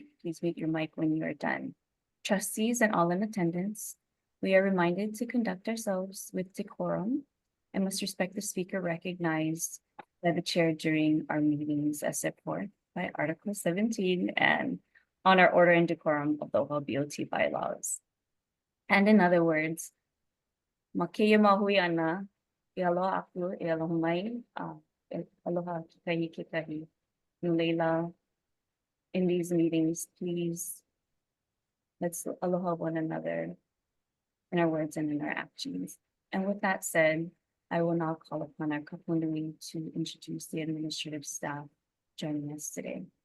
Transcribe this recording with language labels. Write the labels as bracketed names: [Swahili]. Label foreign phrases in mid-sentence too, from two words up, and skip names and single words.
[English] Please mute your mic when you are done. Trustees and all in attendance, we are reminded to conduct ourselves with decorum and must respect the speaker recognized by the chair during our meetings as set forth by Article 17 and on our order and decorum of the OHA BOT bylaws. And in other words, [Hawaiian] Makia mahui ana, aloha aku, aloha mai, aloha kikahi kikahi. Nuleila, [English] in these meetings, please, let's aloha one another in our words and in our actions. And with that said, I will now call upon our kapunui to introduce the administrative staff joining us today.